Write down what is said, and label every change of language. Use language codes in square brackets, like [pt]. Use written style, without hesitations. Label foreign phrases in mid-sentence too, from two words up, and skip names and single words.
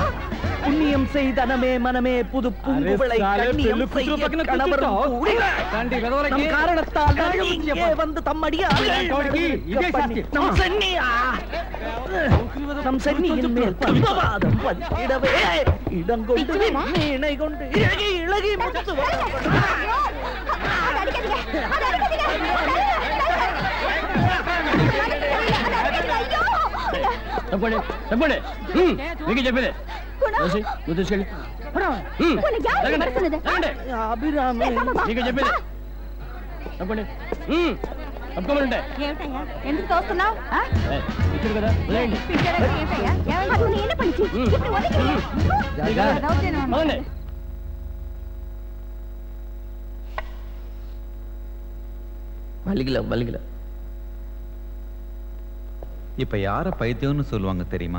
[ta] புண்ணியம் செய்தனமே மனமே புது பூங்குவளை கண்ணியம் செய்ய கணவரும் கூடி நம் காரணத்தால் இங்கே வந்து நம் சென்னியின் மேல் பத்மவாதம் பதிடவே இடங்கொண்டு மீனை கொண்டு இழகி இழகி முத்து [te] నీకు చెప్పేది అభిరామి, నీకు చెప్పేది తప్పండి. తప్పుకోమంటే ఎందుకు తోస్తున్నావు? ఇచ్చారు కదా, వదిలేయండి. [ta] மல்லிகல மல்லிகல. இப்ப யார பைத்தியம்னு சொல்லுவாங்க தெரியுமா?